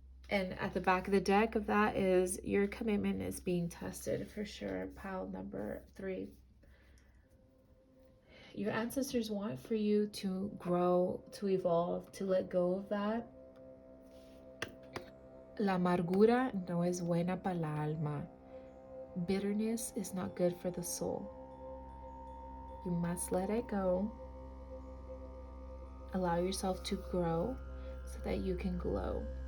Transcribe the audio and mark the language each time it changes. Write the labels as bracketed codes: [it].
[en] And at the back of the deck of that is your commitment is being tested for sure. Pile number 3. Your ancestors want for you to grow, to evolve, to let go of that. [es] La amargura no es buena para la alma. [en] Bitterness is not good for the soul. You must let it go. Allow yourself to grow so that you can glow.